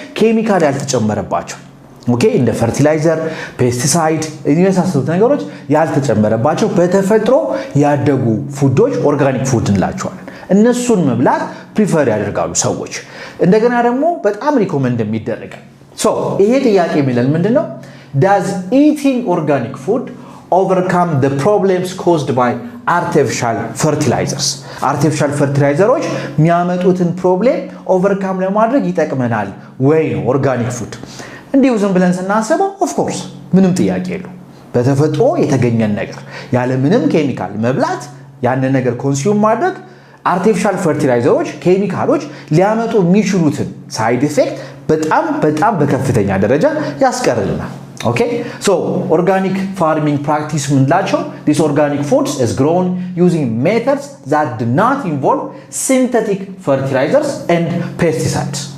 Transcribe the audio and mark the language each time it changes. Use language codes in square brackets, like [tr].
[am] ኬሚካል ያልተጨመረባቸው ኦኬ እንደ ፈርቲላይዘር ፔስቲሳይድ የመሳሰሉት ነገሮች ያልተጨመረባቸው በተፈጥሮ ያደጉ ፉዶች ኦርጋኒክ ፉድ እንላቸዋለን። እነሱን መብላት ፕሪፈር ያደርጋሉ ሰዎች። እንደገና ደግሞ በጣም ሪኮመንድ የሚደረጋል። ሶ ይሄ ጥያቄ የሚለን ምንድነው? [en] does eating organic food overcome the problems caused by artificial fertilizers? [am] artificial fertilizers የሚያመጡትን ፕሮብሌም ኦቨርካም ለማድረግ ይጠቅመናል ወይ ነው ኦርጋኒክ ፉድ? እንዲሁ ዝም ብለን ስናስበው ኦፍ ኮርስ ምንም ጥያቄ የለው። በተፈጥሮ የተገኘን ነገር ያለ ምንም ኬሚካል መብላት ያንን ነገር ኮንሱም ማድረግ artificial fertilizers ኬሚካሎች ሊያመጡ የሚችሉትን ሳይድ ኢፌክት በጣም በከፍተኛ ደረጃ ያስቀርልናል። [en] Okay, so organic farming practice [am] ምንላቸው [en] this organic foods is grown using methods that do not involve synthetic fertilizers and pesticides.